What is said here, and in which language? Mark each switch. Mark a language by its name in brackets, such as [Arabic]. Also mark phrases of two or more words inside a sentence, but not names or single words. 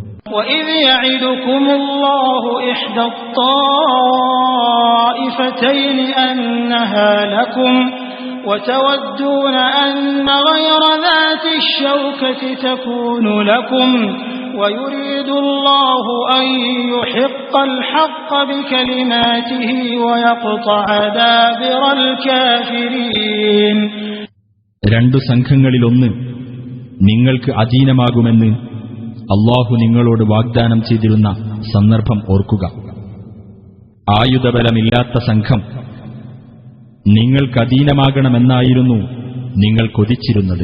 [Arabic] وَإِذْ يَعِدُكُمُ اللَّهُ إِحْدَى الطَّائِفَتَيْنِ أَنَّهَا لَكُمْ وَتَوَدُّونَ أَنَّ غَيْرَ ذَاتِ الشَّوْكَةِ تَكُونُ لَكُمْ وَيُرِيدُ اللَّهُ أَن يُحِقَّ الْحَقَّ بِكَلِمَاتِهِ وَيَقْطَعَ دَابِرَ الْكَافِرِينَ. [Malayalam] രണ്ടു സംഘങ്ങളിലൊന്ന് നിങ്ങൾക്ക് അധീനമാകുമെന്ന് അല്ലാഹു നിങ്ങളോട് വാഗ്ദാനം ചെയ്തിരുന്ന സന്ദർഭം ഓർക്കുക. ആയുധബലമില്ലാത്ത സംഘം നിങ്ങൾക്കധീനമാകണമെന്നായിരുന്നു നിങ്ങൾ കൊതിച്ചിരുന്നത്.